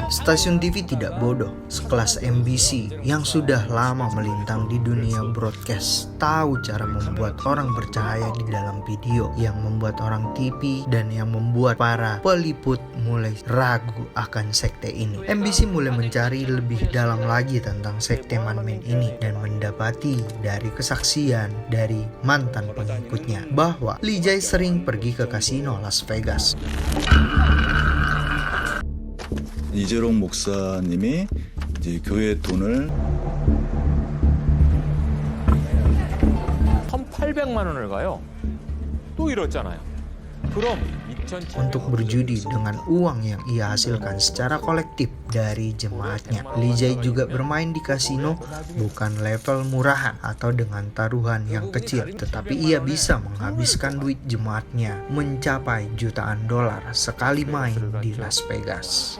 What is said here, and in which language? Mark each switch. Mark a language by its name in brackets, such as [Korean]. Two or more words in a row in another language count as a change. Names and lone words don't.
[Indonesian] Stasiun TV tidak bodoh sekelas MBC yang sudah lama melintang di dunia broadcast tahu cara membuat orang bercahaya di dalam video, yang membuat orang TV dan yang membuat para peliput mulai ragu akan sekte ini. MBC mulai mencari lebih dalam lagi tentang sekte Manmin ini dan mendapati dari kesaksian dari mantan pengikutnya bahwa Lee Jae sering pergi ke kasino Las Vegas. [Korean] 이재롱 목사님이 이제 교회 돈을 1,800만 원을 가요. 또 잃었잖아요. 그럼 [Indonesian] untuk berjudi dengan uang yang ia hasilkan secara kolektif dari jemaatnya. Lee Jae juga bermain di kasino bukan level murahan atau dengan taruhan yang kecil, tetapi ia bisa menghabiskan duit jemaatnya mencapai jutaan dolar sekali main di Las Vegas.